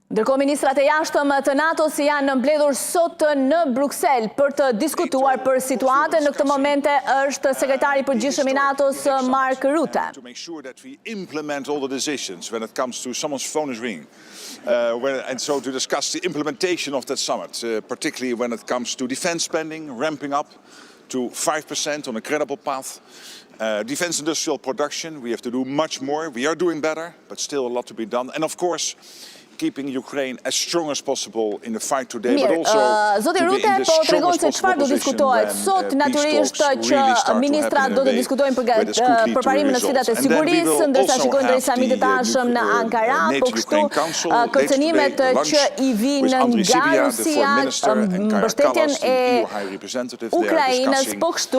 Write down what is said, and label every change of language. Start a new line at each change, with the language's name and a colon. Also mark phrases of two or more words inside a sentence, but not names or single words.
Albanian: Ndërkohë ministrat e jashtëm të NATO-s janë mbledhur sot në Bruksel për të diskutuar për situatën. Në këtë momente është sekretari i përgjithshëm i NATO-s Mark Rutte.
English: To make sure that we implement all the decisions when it comes to someone's phone is ringing. And so to discuss the implementation of that summit, particularly when it comes to defense spending, ramping up to 5% on a credible path. Defense industrial production, we have to do much more. We are doing better, but still a lot to be done. And of course, keeping Ukraine as strong as possible in the fight today, but also
Albanian: Zoti Rutte po tregon se çfarë do diskutohet sot. Natyrisht që ministrat do të diskutojnë për përparimin në sfidat e sigurisë, ndërsa shikojnë drejt samitit tashëm në Ankara, po kështu kërcënimet që i vinë nga Rusia, mbështetjen e Ukrainës, po kështu